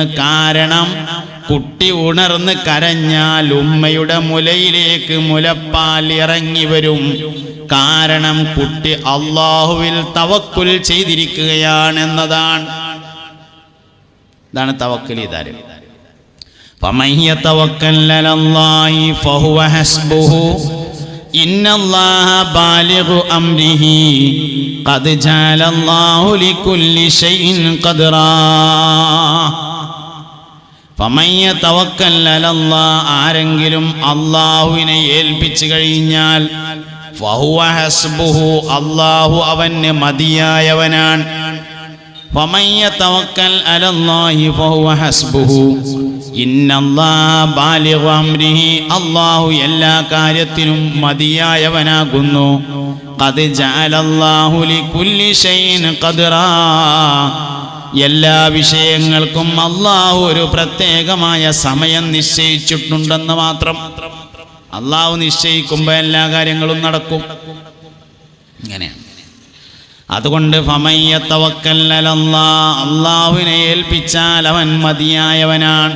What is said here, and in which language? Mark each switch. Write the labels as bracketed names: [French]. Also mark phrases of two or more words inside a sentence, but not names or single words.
[Malayalam] കാരണം കുട്ടി ഉണർന്ന് കരഞ്ഞാൽ ഉമ്മയുടെ മുലയിലേക്ക് മുലപ്പാൽ ഇറങ്ങി വരും. കാരണം കുട്ടി അള്ളാഹുവിൽ തവക്കുൽ ചെയ്തിരിക്കുകയാണെന്നതാണ്. ഇതാണ് തവക്കുൽ ചെയ്താൽ. [Arabic] فمن يتوكل على الله فهو حسبه إن الله بالغ أمره قد جعل الله لكل شيء قدرا. فمن يتوكل على الله, [Malayalam] ആരെങ്കിലും അള്ളാഹുവിനെ ഏൽപ്പിച്ചു കഴിഞ്ഞാൽ [Arabic] فهو حسبه, [Malayalam] അള്ളാഹു അവന് മതിയായവനാണ്. [Arabic] فمن يتوكل على الله فهو حسبه إن الله بالغ أمره, [Malayalam] അള്ളാഹു എല്ലാ കാര്യത്തിനും മതിയായവനാകുന്നു. [Arabic] قد جعل الله لكل شيء قدرا, [Malayalam] എല്ലാ വിഷയങ്ങൾക്കും അള്ളാഹു ഒരു പ്രത്യേകമായ സമയം നിശ്ചയിച്ചിട്ടുണ്ടെന്ന് മാത്രം. അള്ളാഹു നിശ്ചയിക്കുമ്പോൾ എല്ലാ കാര്യങ്ങളും നടക്കും. ഇങ്ങനെയാണ്. അതുകൊണ്ട് [Arabic] فمن يتوكل على الله, [Malayalam] അള്ളാഹുവിനെ ഏൽപ്പിച്ചാൽ അവൻ മതിയായവനാണ്.